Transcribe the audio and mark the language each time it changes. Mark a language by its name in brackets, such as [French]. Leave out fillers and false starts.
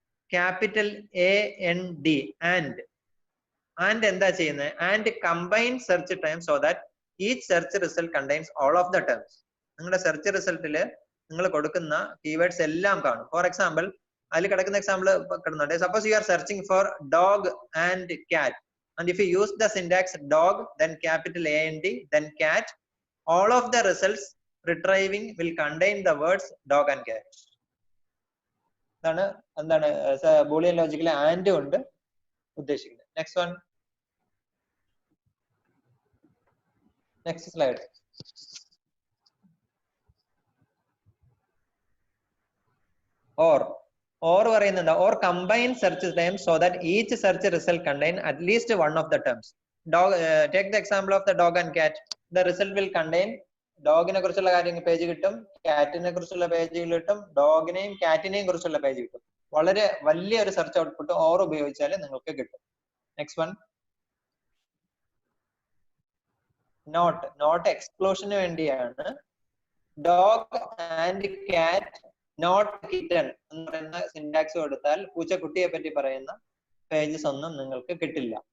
[Malayalam] Capital AND, and എന്താ ചെയ്യുന്നത്? [English] And combine search time so that each search result contains all of the terms. [Malayalam] നിങ്ങളുടെ search റിസൾട്ടിൽ നിങ്ങൾ കൊടുക്കുന്ന keywords എല്ലാം കാണും. ഫോർ എക്സാമ്പിൾ, അതിൽ കിടക്കുന്ന example കിടന്നുണ്ട്. [English] Suppose you are searching for dog and cat, and if you use the syntax dog, then capital AND, then cat, all of the results retrieving will contain the words dog and cat. [Malayalam] എന്താണ് Boolean ലോജിക്കിലെ and കൊണ്ട് ഉദ്ദേശിക്കുന്നത്. [English] Next one. Next slide. or പറയുന്നത് or combine search terms so that each search result contain at least one of the terms. Dog, take the example of the dog and cat. The result will contain [Malayalam] ഡോഗിനെ കുറിച്ചുള്ള കാര്യങ്ങൾ page കിട്ടും, കാറ്റിനെ കുറിച്ചുള്ള പേജുകൾ കിട്ടും, ഡോഗിനെയും കാറ്റിനെയും കുറിച്ചുള്ള page കിട്ടും. വളരെ വലിയൊരു സെർച്ച് ഔട്ട്പുട്ട് ഓർ ഉപയോഗിച്ചാൽ നിങ്ങൾക്ക് കിട്ടും. [English] Next one. [Malayalam] നോട്ട് എക്സ്ക്ലൂഷന് വേണ്ടിയാണ്. ഡോഗ് ആൻഡ് കാറ്റ് നോട്ട് കിറ്റൺ എന്ന് പറയുന്ന സിന്റാക്സ് കൊടുത്താൽ പൂച്ചക്കുട്ടിയെ പറ്റി പറയുന്ന പേജസ് ഒന്നും നിങ്ങൾക്ക് കിട്ടില്ല.